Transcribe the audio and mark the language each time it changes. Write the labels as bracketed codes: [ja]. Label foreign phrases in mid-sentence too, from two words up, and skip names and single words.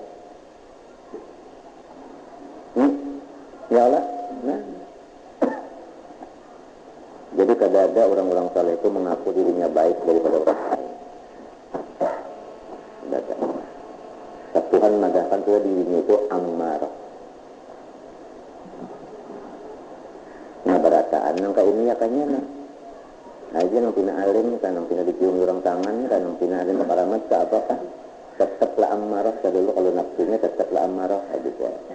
[bjn] Ya Allah. Nah. Jadi kada ada orang-orang saleh itu mengaku dirinya baik daripada orang lain. Tidak. Tuhan mengatakan bahwa dirinya itu ammarah. Nah berataan nang ini ya kanya nah. Aja nang pina alim kan nang pina dicium orang tangan kan nang pina alim karamat ke apa kan. Tetaplah ammarah dulu kalau nafsunya tetaplah ammarah gitu.